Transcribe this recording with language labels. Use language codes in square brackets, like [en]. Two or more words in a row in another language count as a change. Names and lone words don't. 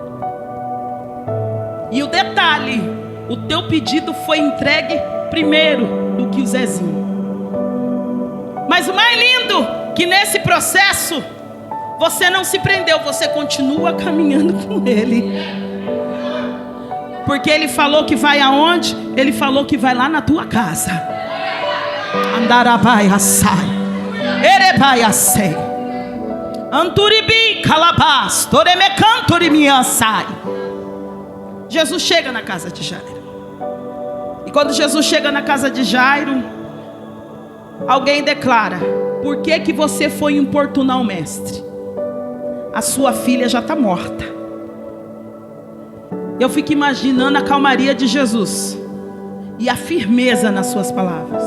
[pt] E o detalhe, o teu pedido foi entregue primeiro do que o Zezinho. Mas o mais lindo, que nesse processo, você não se prendeu, você continua caminhando com Ele. Porque Ele falou que vai aonde? Ele falou que vai lá na tua casa. Andarabai assai, erebai assai, anturibi calabas, toremecantorimi assai. Jesus chega na casa de Jairo. E quando Jesus chega na casa de Jairo, alguém declara: por que que você foi importunar o mestre? A sua filha já está morta. Eu fico imaginando a calmaria de Jesus e a firmeza nas suas palavras.